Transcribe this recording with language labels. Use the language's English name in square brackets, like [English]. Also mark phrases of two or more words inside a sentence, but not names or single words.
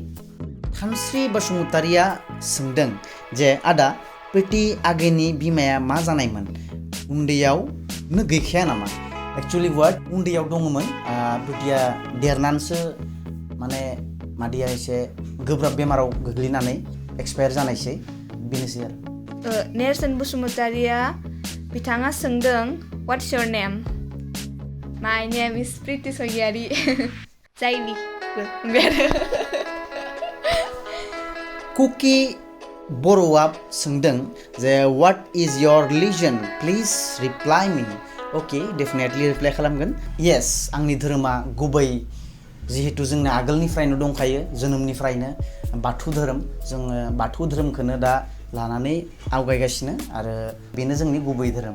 [Bodo] थामस्रि बसुमतारिया सोंदों जे आदा प्रिति आगेनि बिमाया मा जानायमोन उन्दैयावनो गैखाया नामा [English] actually what [Bodo] उन्दैयाव दङमोन प्रितिया देरनानैसो माने मादैया एसे गोब्राब बेमाराव गोग्लैनानै एक्सपायार जानायसै बेनोसै आरो नेरसोन बसुमतारिया बिथाङा सोंदों [English] what's your name my name is प्रिति स्वरगियारि जायलि [Bodo] कुकी बर'आ सोंदों जे [English] what is your religion please reply me okay definitely [Bodo] रिप्लाइ खालामगोन येस आंनि धोरोमा गुबै जिहेतु जोंना आगोलनिफ्रायनो दंखायो जोनोमनिफ्रायनो बाथौ धोरोम जोङो बाथौ धोरोमखौनो दा लानानै आवगायगासिनो आरो बेनो जोंनि गुबै धोरोम